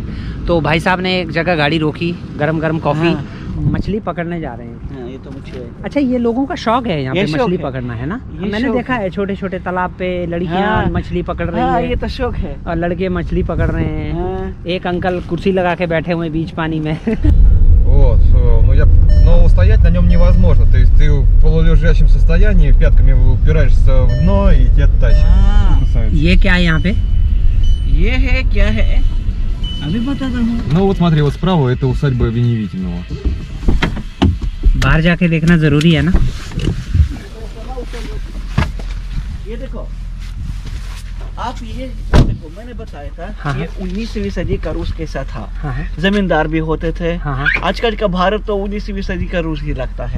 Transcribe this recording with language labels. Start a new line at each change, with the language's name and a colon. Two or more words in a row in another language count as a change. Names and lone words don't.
Hindi: तो भाई साहब ने एक जगह गाड़ी रोकी, गरम गरम कॉफ़ी। मछली पकड़ने जा रहे हैं। ये तो मुझे अच्छा, ये लोगों का शौक है यहाँ पे मछली पकड़ना, है ना? मैंने देखा है छोटे छोटे तालाब पे लड़कियाँ मछली पकड़ रही हैं। ये तो शौक है। और लड़के मछली पकड़ रहे हैं। एक अंकल कुर्सी लगा के बैठे हुए बीच पानी में।
Russian: Вот, но устоять на нем невозможно. То есть ты в полулежащем состоянии пятками упираешься в дно и тебя тащит.
Hindi: ये क्या है यहाँ पे? ये है क्या है? अभी बताता हूँ।
Russian: Ну вот смотри, вот справа это усадьба Веневитиного.
Hindi: बाहर जाके देखना जरूरी है ना। ये देखो, आप ये देखो, मैंने बताया था। हाँ, ये 19वीं सदी का रूस कैसा था। हाँ, जमींदार भी होते थे। हाँ, आजकल का भारत तो 19वीं सदी का रूस ही लगता है।